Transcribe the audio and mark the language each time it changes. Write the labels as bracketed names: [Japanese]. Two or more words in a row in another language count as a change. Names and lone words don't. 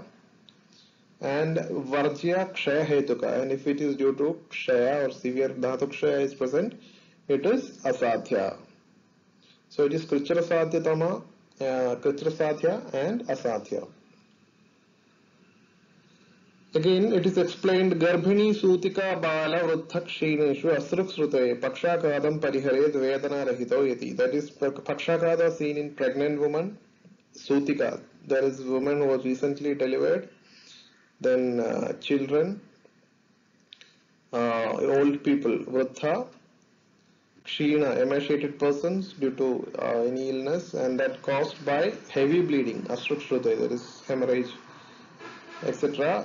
[Sanskrit] And Varjya Kshaya Hetuka, [English] and if it is due to Kshaya or severe [Sanskrit] Dhatu Kshaya [English] is present, it is Asadhya. So it is [Sanskrit] Krichra Sadhyatama, Krichra Sadhya and Asadhya. [English] Again, it is explained [Sanskrit] Garbhini Sutika Bala Vruddha Kshineshu Asruk Srute Pakshakadam Parihared Vedana Rahito Yati. [English] That is Pakshakada seen in pregnant woman, Sutika. There is a woman who was recently delivered. Then children, old people, [Sanskrit] vruddha, kshina, [English] emaciated persons due to any illness, and that caused by heavy bleeding, asrukshruta, there is hemorrhage, etc.